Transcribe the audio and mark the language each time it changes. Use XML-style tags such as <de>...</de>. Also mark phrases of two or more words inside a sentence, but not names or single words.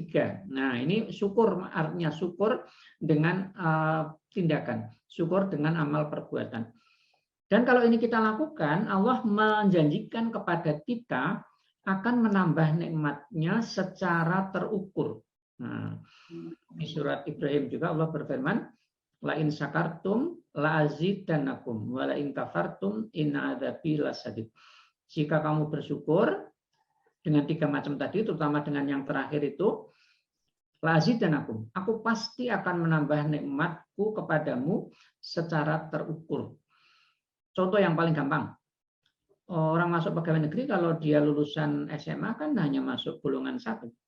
<id>Nah, ini syukur, artinya syukur dengan tindakan, syukur dengan amal perbuatan. Dan kalau ini kita lakukan, Allah menjanjikan kepada kita akan menambah nikmatnya secara terukur. Nah, di surat Ibrahim juga Allah berfirman,</id> <ar>لئن شكرتم لأزيدنكم ولئن كفرتم إن عذابي لشديد.</ar> <id>Jika kamu bersyukur dengan 3 macam tadi, terutama dengan yang terakhir itu,</id> <ar>لأزيدنكم,</ar> <id>aku pasti akan menambah nikmatku kepadamu secara terukur. Contoh yang paling gampang, orang masuk pegawai negeri kalau dia lulusan SMA kan hanya masuk golongan 1.</id>